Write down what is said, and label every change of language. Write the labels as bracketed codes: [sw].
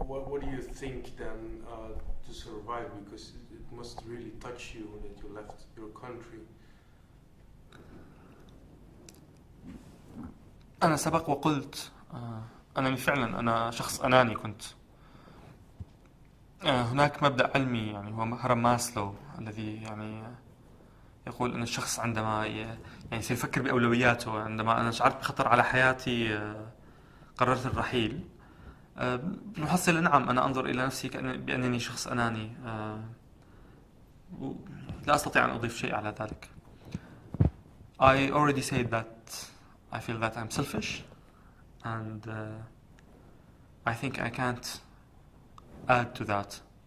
[en] what do you think then to survive? Because it must really touch you that you left your country. [ar] أنا سبق وقلت أنني فعلا أنا شخص أناني كنت. هناك مبدأ علمي يعني هو هرم ماسلو الذي يعني يقول أن الشخص عندما يعني سيفكر بأولوياته. عندما أنا شعرت بخطر على حياتي قررت الرحيل. بالمحصلة نعم أنا أنظر إلى نفسي بأنني شخص أناني. لا أستطيع أن أضيف شيء على ذلك. [en] I already said that I feel that I'm selfish and I think I can't add to that.